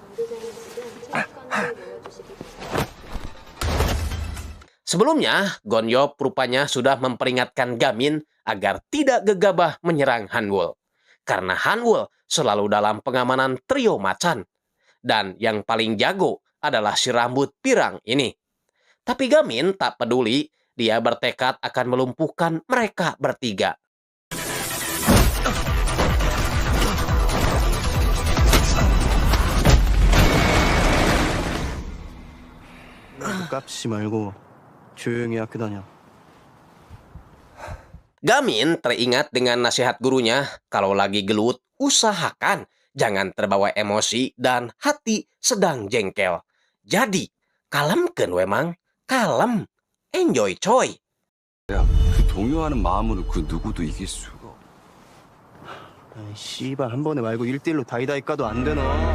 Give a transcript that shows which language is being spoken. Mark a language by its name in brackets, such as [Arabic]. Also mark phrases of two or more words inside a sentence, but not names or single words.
[Indonesian] Sebelumnya, Gon-yop rupanya sudah memperingatkan Gamin agar tidak gegabah menyerang Han-woo. Karena Han-woo selalu dalam pengamanan trio macan. Dan yang paling jago adalah si rambut pirang ini. Tapi Gamin tak peduli, dia bertekad akan melumpuhkan mereka bertiga. [Korean] 깝치 말고 조용히 학교 다녀. [Indonesian] Gamin teringat dengan nasihat gurunya, kalau lagi gelut, usahakan jangan terbawa emosi dan hati sedang jengkel. [Sundanese] Jadi, kalemkeun we mang, kalem, enjoy coy. [Korean] 그 동요하는 마음으로 그 누구도 이길 수가. 아이 씨발 한 번에 말고 1대1로 다이다이 까도 안 되나?